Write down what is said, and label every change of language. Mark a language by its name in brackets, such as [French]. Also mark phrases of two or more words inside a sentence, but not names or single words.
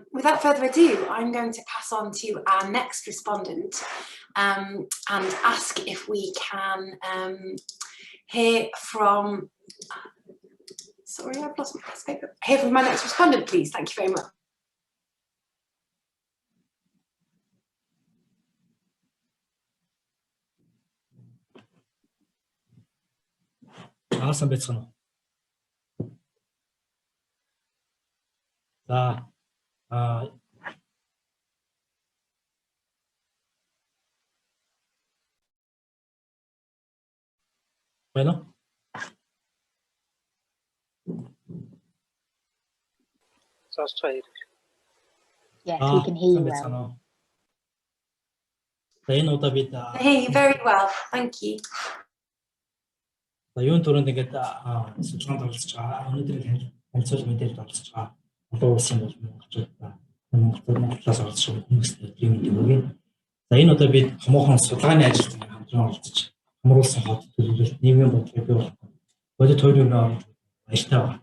[English] Without further ado, I'm going to pass on to our next respondent and ask if we can hear from, sorry, I've lost my piece of paper. Hear from my next respondent, please. Thank you very much. Awesome, [Mongolian] байцгаана уу. За байна. [English] Yes, we can hear you well. [Mongolian] За энэ удаа бид [English] I hear you very well. Thank you. [Mongolian] За юун түрүүнд ингээд судалгаанд оролцож байгаа. Өнөөдрийн танилцуулга мэдээлэлд оролцож байгаа. Олон улсын бол Монголоос оролцож байгаа хүмүүст өдрийн мэндийг хүргэе. За энэ удаа бид томоохон судалгааны ажилд хамтран оролцож хамруулсан хот төлөвлөлт нийгмийн бодлогыг бий болгох бодит хуулийн ажилтаа байна.